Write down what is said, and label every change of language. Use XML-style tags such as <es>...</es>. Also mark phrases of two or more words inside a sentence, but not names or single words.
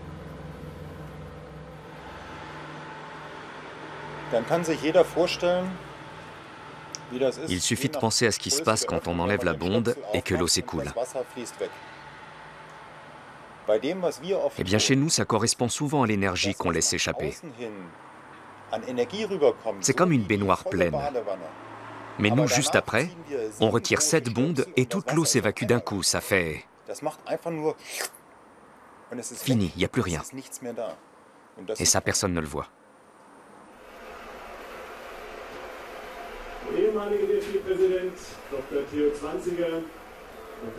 <de>Dann kann sich jeder vorstellen,</de> <fr>Il suffit de penser à ce qui se passe quand on enlève la bonde et que l'eau s'écoule. Eh bien, chez nous, ça correspond souvent à l'énergie qu'on laisse échapper. C'est comme une baignoire pleine. Mais nous, juste après, on retire 7 bondes et toute l'eau s'évacue d'un coup. Ça fait... Fini, il n'y a plus rien. Et ça, personne ne le voit.</fr> <de>Ehemaliger DFB-Präsident Dr. Theo Zwanziger, Dr.</de>